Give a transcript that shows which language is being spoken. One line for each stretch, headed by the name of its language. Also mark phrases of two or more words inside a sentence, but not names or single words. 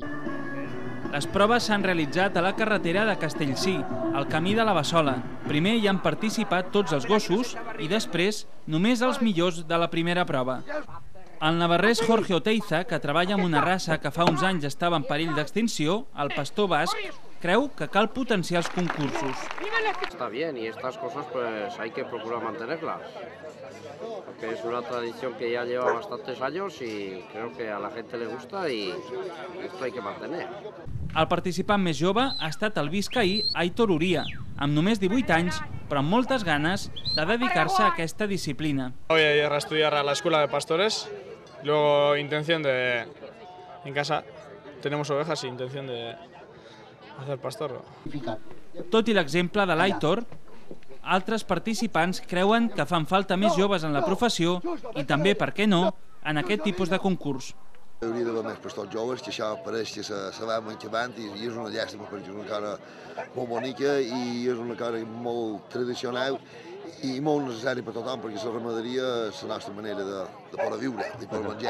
Catalan: Les proves s'han realitzat a la carretera de Castellcí, al camí de la Bassola. Primer hi han participat tots els gossos i després només els millors de la primera prova. El navarrès Jorge Oteiza, que treballa amb una raça que fa uns anys estava en perill d'extinció, el pastor basc, creu que cal potenciar els concursos.
Spanish: Está bien y estas cosas pues hay que procurar mantenerlas, porque es una tradición que ya lleva bastantes años y creo que a la gente le gusta y esto hay que mantener.
Catalan: El participant més jove ha estat el biscaí Aitor Uria, amb només 18 anys, però amb moltes ganes de dedicar-se a aquesta disciplina.
Spanish: Voy a ir a estudiar a la escuela de pastores, luego intención de... En casa tenemos ovejas y intención de hacer pastor.
Catalan: Tot i l'exemple de l'Aitor, altres participants creuen que fan falta més joves en la professió i també, per què no, en aquest tipus de concurs. Hauria d'haver més pastors joves, que això pareix que se va manxavant i és una llàstima perquè és una cara molt bonica i és una cara molt tradicional i molt necessari per tothom perquè la ramaderia és la nostra manera de poder viure, de poder menjar.